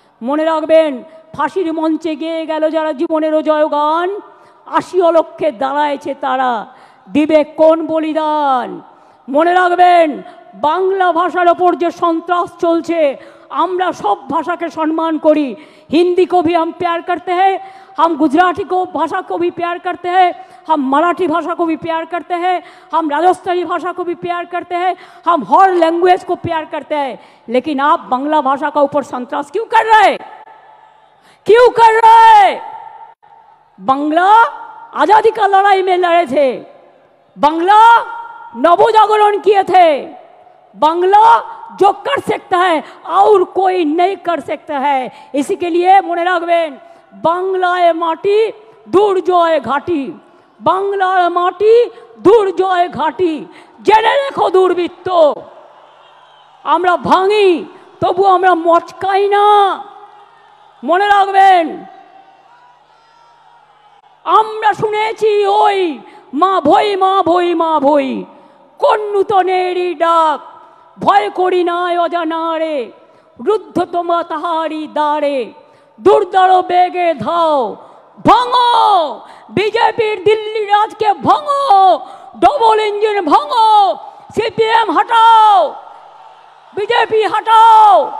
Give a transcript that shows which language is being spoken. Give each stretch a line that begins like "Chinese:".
Bangla: মনে রাখবেন ফাঁসির মঞ্চে গিয়ে গেল যারা জীবনেরও জয়গান, 80 অলক্ষে দাঁড়ায়ছে তারা, দিবে কোন বলিদান। মনে রাখবেন বাংলা ভাষার ওপর যে সন্ত্রাস চলছে, আমরা
Hindi: सब भाषा के सम्मान करी। हिंदी को भी हम प्यार करते हैं, हम गुजराती को भाषा को भी प्यार करते हैं, हम मराठी भाषा को भी प्यार करते हैं, हम राजस्थानी भाषा को भी प्यार करते हैं, हम हर लैंग्वेज को प्यार करते हैं। लेकिन आप बांग्ला भाषा का ऊपर संतरास क्यों कर रहे? क्यों कर रहे? बांग्ला आजादी का लड़ाई में लड़े थे, बांग्ला नवजागरण किए थे। बांग्ला जो कर सकता है और कोई नहीं कर सकता है। इसी के लिए
Bangla: मने राखबेन, बांग्लाय माटी दुर्जय घाटी, बांग्लार माटी दुर्जय घाटी। জেনে রেখো দুর্বৃত্ত, আমরা ভাঙি তবু আমরা মচকাই না, মনে রাখবেন। আমরা শুনেছি ওই মা ভই মা ভই মা ভই, কোন নূতনেরই ডাক, ভয় করি না অজানারে, রুদ্ধ তোমা তাহারি দ্বারে, দুর্দার বেগে ধাও, ভাঙো বিজেপির দিল্লি রাজকে, ভাঙো ডবল ইঞ্জিন, ভাঙো সিপিএম হটাও, বিজেপি হটাও।